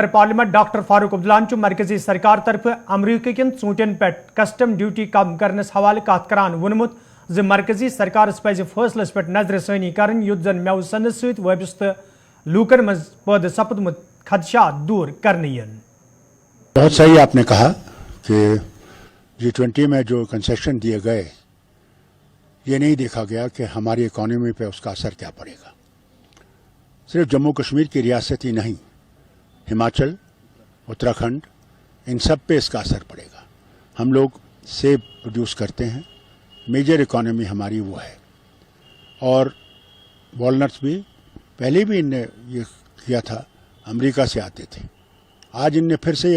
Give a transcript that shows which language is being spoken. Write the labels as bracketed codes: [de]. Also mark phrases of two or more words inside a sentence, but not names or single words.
[ks] پارلیمنٹ ڈاکٹر فاروق عبداللہ مرکزی سرکار طرف امریکہ کن ژوٗنٛٹھٮ۪ن پٮ۪ٹھ کسٹم ڈیوٹی کم کرنس حوالہ کت کران وونمت زِ مرکزی سرکارس پزِ فٲصلس پٮ۪ٹھ نظر ثانی کرٕنۍ یُتھ زن میوٕ صنعت سۭتۍ وابستہٕ لوٗکن منٛز پٲدٕ سپدمت خدشات دور کرنہٕ یِن [ur] بہت صحیح آپ نے کہا کہ G20 میں جو کنسیشن دیے گئے یہ نہیں دیکھا گیا کہ ہماری اکانومی پہ اس کا اثر کیا پڑے گا صرف جموں کشمیر کی ریاست ہی نہیں ہماچل اتراکھنڈ ان سب پہ اس کا اثر پڑے گا ہم لوگ سیب پروڈیوس کرتے ہیں [en] major economy [ur] ہماری وہ ہے اور والنٹس بھی پہلے بھی ان نے یہ کیا تھا امریکہ سے آتے تھے آج ان نے پھر سے یہ